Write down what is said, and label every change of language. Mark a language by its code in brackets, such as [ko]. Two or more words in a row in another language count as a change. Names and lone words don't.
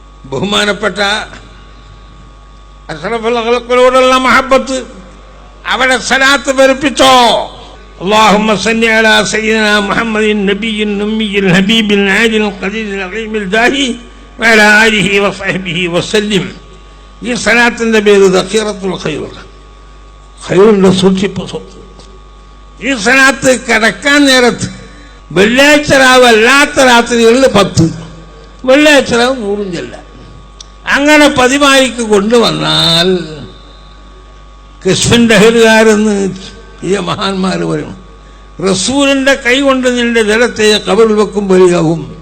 [ml] ബഹുമാനപ്പെട്ട അഷ്റഫുൽ ഖൽഖിനോടുള്ള മഹബ്ബത്ത് അവരെ സലാത്ത് പെരുപ്പിച്ചോ. [ar] اللهم صل على سيدنا محمد النبي الأمي الحبيب العادل القدير العظيم الداهي وعلى آله وصحبه وسلم. [ml] ഈ സലാത്തിന്റെ പേര് ദഖീറത്തുൽ ഖൈർ, ഖൈറിന്റെ സൂക്ഷിപ്പ് സ്വത്ത്. ഈ സലാത്ത് കിടക്കാൻ നേരത്ത് വെള്ളിയാഴ്ച രാവ് അല്ലാത്ത രാത്രികളിൽ 10, വെള്ളിയാഴ്ച രാവ് 100 ചെല്ലാം. അങ്ങനെ പതിവായിക്ക് കൊണ്ടുവന്നാൽ കശ്ഫിന്റെ അഹലുകാരെന്ന് ഈ മഹാന്മാർ പറയും, റസൂലിന്റെ കൈ കൊണ്ട് നിന്റെ ജലത്തെ ഖബറിൽ വെക്കും വരികയാവും.